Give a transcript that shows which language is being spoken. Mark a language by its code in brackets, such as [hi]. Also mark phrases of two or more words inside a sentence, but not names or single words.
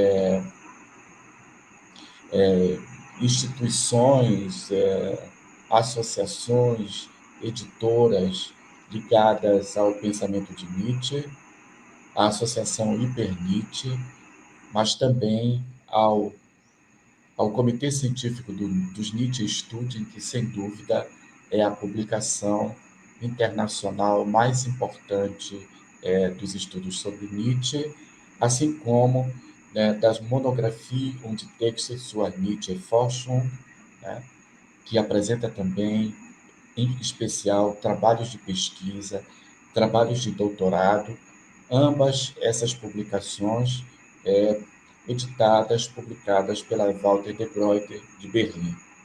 [pt] instituições, associações, editoras ligadas ao pensamento de Nietzsche, a Associação Hiper Nietzsche, mas também ao Comitê Científico dos Nietzsche Studien, que, sem dúvida, é a publicação internacional mais importante dos estudos sobre Nietzsche, assim como das monografias und Texte zur Nietzsche-Forschung, né, que apresenta também, em especial, trabalhos de pesquisa, trabalhos de doutorado, ambas essas publicações editadas, publicadas pela Walter de Gruyter, de Berlim.